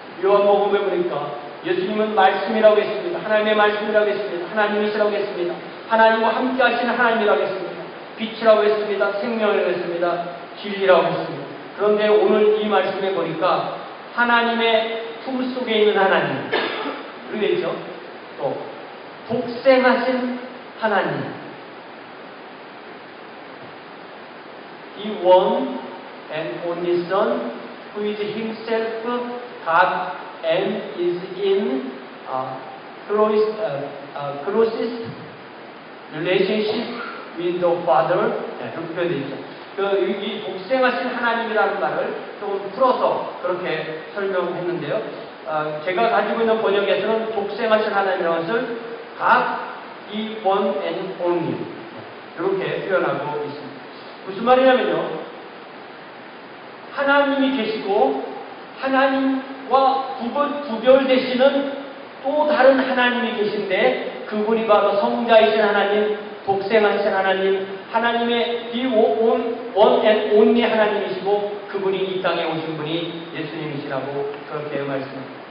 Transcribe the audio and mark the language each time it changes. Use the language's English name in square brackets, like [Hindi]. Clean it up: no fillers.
[Korean] 요한복음에 보니까 예수님은 말씀이라고 했습니다. 하나님의 말씀이라고 했습니다. 하나님이시라고 했습니다. 하나님과 함께 하시는 하나님이라고 했습니다. 빛이라고 했습니다. 생명이라고 했습니다. 진리라고 했습니다. 그런데 오늘 이 말씀에 보니까 하나님의 품속에 있는 하나님, 그러겠죠? 또 독생하신 하나님, 이 [English] one and only Son, who is Himself God and is in closest relationship with the Father. [Korean] 그렇게 되어 있죠. 이 독생하신 하나님이라는 말을 조금 풀어서 그렇게 설명했는데요. 제가 가지고 있는 번역에서는 독생하신 하나님이라는 것을 God, 이 [English] one and only [Korean] 이렇게 표현하고 있습니다. 무슨 말이냐면요, 하나님이 계시고 하나님과 구별되시는 또 다른 하나님이 계신데 그분이 바로 성자이신 하나님, 독생하신 하나님, 하나님의 이 원 앤 온리 하나님이시고 그분이 이 땅에 오신 분이 예수님이시라고 그렇게 말씀합니다.